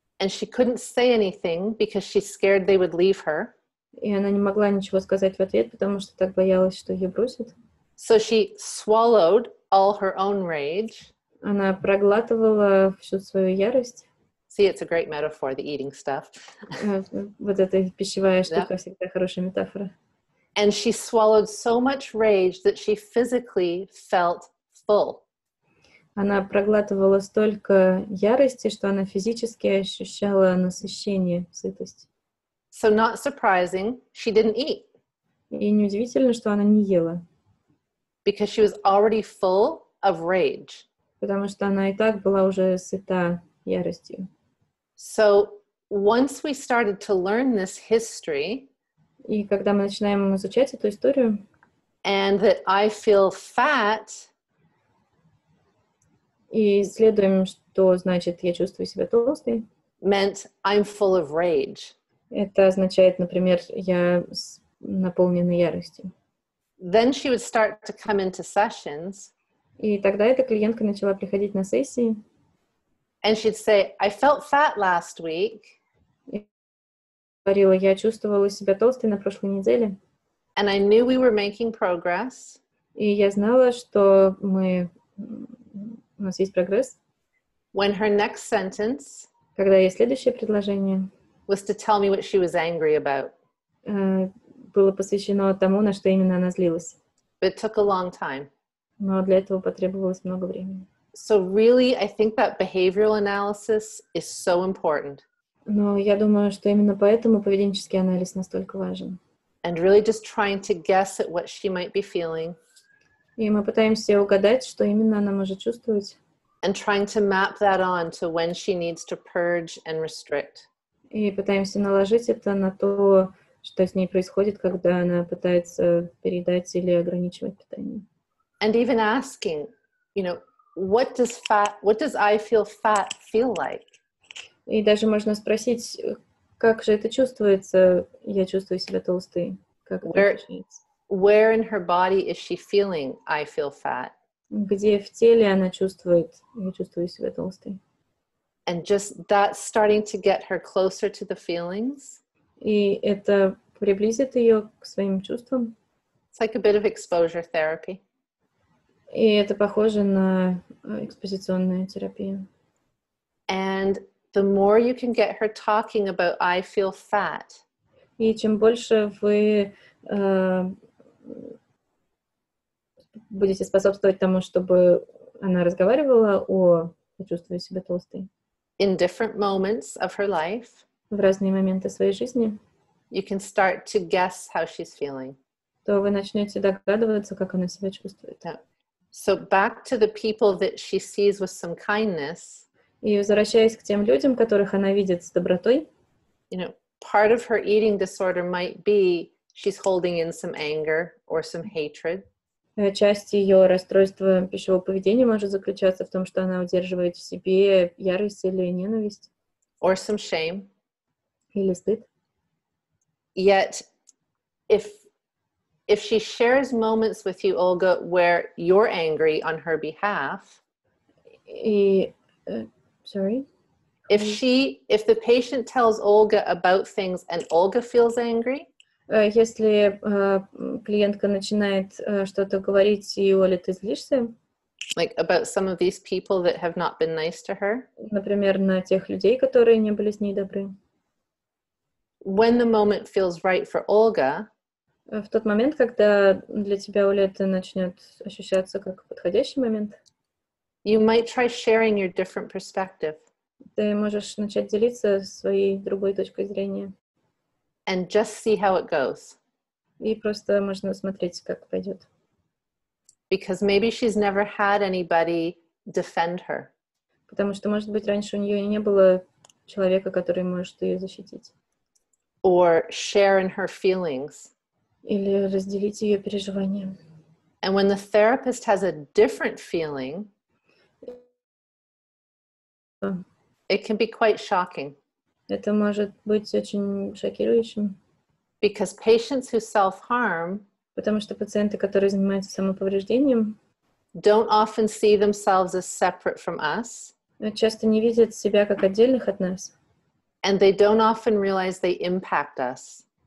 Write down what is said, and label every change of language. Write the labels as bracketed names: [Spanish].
[English] And she couldn't say anything because she's scared they would leave her. [Russian] И она не могла ничего сказать в ответ, потому что так боялась, что ее бросят. [English] So she swallowed all her own rage. [Russian] Она проглатывала всю свою ярость. [English] See, it's a great metaphor, the eating stuff. [Russian] Вот эта пищевая штука всегда хорошая метафора. [English] And she swallowed so much rage that she physically felt full. [Russian] Она проглатывала столько ярости, что она физически ощущала насыщение, сытость. [English] So not surprising, she didn't eat. [Russian] И неудивительно, что она не ела. [English] Because she was already full of rage. [Russian] Потому что она и так была уже сыта яростью. [English] So once we started to learn this history, [Russian] И когда мы начинаем изучать эту историю, [English] and that I feel fat, [Russian] и исследуем, что значит «я чувствую себя толстой», [English] meant I'm full of rage. [Russian] это означает, например, «я наполнена яростью». [English] Then she would start to come into sessions. [Russian] И тогда эта клиентка начала приходить на сессии. [English] And she'd say, I felt fat last week. [Russian] И говорила, я чувствовала себя толстой на прошлой неделе. [English] And I knew we were making progress. [Russian] И я знала, что у нас есть прогресс. [English] When her next sentence [Russian] Когда есть следующее предложение, [English] was to tell me what she was angry about. [Russian] было посвящено тому, на что именно она злилась. [English] But it took a long time. [Russian] Но для этого потребовалось много времени. [English] So really, I think that behavioral analysis is so important. [Russian] Но я думаю, что именно поэтому поведенческий анализ настолько важен. [English] And really just trying to guess at what she might be feeling. [Russian] И мы пытаемся угадать, что именно она может чувствовать. [English] And trying to map that on to when she needs to purge and restrict. [Russian] И пытаемся наложить это на то, что с ней происходит, когда она пытается переедать или ограничивать питание. [English] And even asking, you know, what does I feel fat feel like? [Russian] И даже можно спросить, как же это чувствуется, я чувствую себя толстой, как это ощущается. [English] where in her body is she feeling I feel fat? [Russian] Где в теле она чувствует, я чувствую себя толстой. [English] And just that's starting to get her closer to the feelings. [Russian] И это приблизит ее к своим чувствам. [English] It's like a bit of exposure therapy. [Russian] И это похоже на экспозиционную терапию. [English] And the more you can get her talking about I feel fat, [Russian] И чем больше вы будете способствовать тому, чтобы она разговаривала о «я чувствую себя толстой» [English] in different moments of her life, [Russian] в разные моменты своей жизни, [English] you can start to guess how she's feeling. [Russian] то вы начнете догадываться, как она себя чувствует. [English] Yeah. So back to the people that she sees with some kindness. [Russian] И возвращаясь к тем людям, которых она видит с добротой, [English] You know, part of her eating disorder might be she's holding in some anger or some hatred. [Russian] часть ее расстройства пищевого поведения может заключаться в том, что она удерживает в себе ярость или ненависть. [English] Or some shame. [Russian] Или стыд. [English] Yet, if she shares moments with you, Olga, where you're angry on her behalf, [Russian] И, [English] sorry? if the patient tells Olga about things and Olga feels angry, [Russian] Если клиентка начинает что-то говорить, и, Оля, ты злишься, [English] like about some of these people that have not been nice to her, [Russian] например, на тех людей, которые не были с ней добры, [English] when the moment feels right for Olga, [Russian] в тот момент, когда для тебя, Оля, это начнет ощущаться как подходящий момент, [English] you might try sharing your different perspective. [Russian] ты можешь начать делиться своей другой точкой зрения. [English] And just see how it goes. [Russian] И просто можно смотреть, как пойдет. [English] Because maybe she's never had anybody defend her. [Russian] Потому что, может быть, раньше у нее и не было человека, который может ее защитить. [English] Or share in her feelings. [Russian] Или разделить ее переживания. [English] And when the therapist has a different feeling, it can be quite shocking. [Russian] Это может быть очень шокирующим. [English] Because patients who self-harm [Russian] Потому что пациенты, которые занимаются самоповреждением, [English] don't often see themselves as separate from us. [Russian] Часто не видят себя как отдельных от нас. [English] And they don't often realize they impact us.